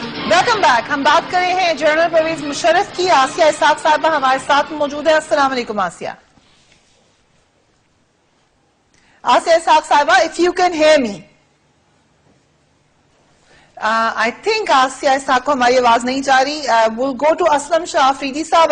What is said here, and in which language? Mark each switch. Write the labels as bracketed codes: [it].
[ur] Welcome back. ہم بات کر رہے ہیں جنرل پرویز مشرف کی. آسیہ اسحاق صاحبہ ہمارے ساتھ موجود ہے. السلام علیکم آسیہ. [en] Asiya Ishaq Sahiba, if you can hear me. I think [ur] Asiya اسحاق کو ہماری آواز نہیں جا رہی. [en] We'll go to [ur] اسلم شاہ آفریدی صاحب.